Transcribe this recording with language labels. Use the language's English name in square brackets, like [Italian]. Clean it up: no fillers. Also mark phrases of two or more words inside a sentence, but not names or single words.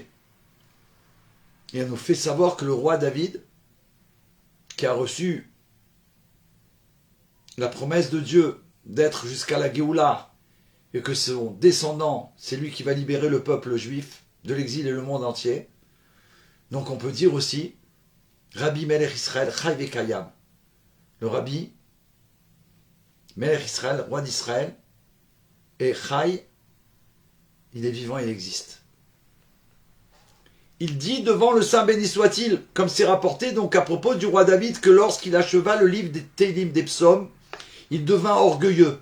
[French] Et elle nous fait savoir que le roi David, qui a reçu la promesse de Dieu d'être jusqu'à la Géoula, et que son descendant, c'est lui qui va libérer le peuple juif de l'exil et le monde entier. Donc on peut dire aussi, [Hebrew] רבי מלך ישראל, חי וקיים. Le רבי מלך ישראל, [French] roi d'Israël, et Chai, il est vivant, il existe. Il dit devant le Saint béni soit-il, comme c'est rapporté donc à propos du roi David, que lorsqu'il acheva le livre des Télim, des psaumes, il devint orgueilleux.